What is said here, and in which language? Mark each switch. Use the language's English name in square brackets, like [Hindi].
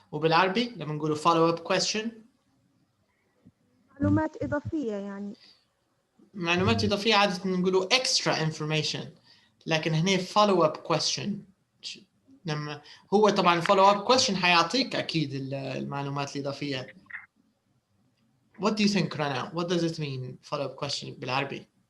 [Arabic] وبالعربي لما نقوله follow-up question. معلومات إضافية يعني. معلومات إضافية عادة نقوله [English] extra information. [Arabic] لكن هنا follow-up question. لما هو طبعا follow-up question حيعطيك أكيد المعلومات الإضافية. [English] What do you think, Rana? What does it mean, follow-up question [Arabic] بالعربي?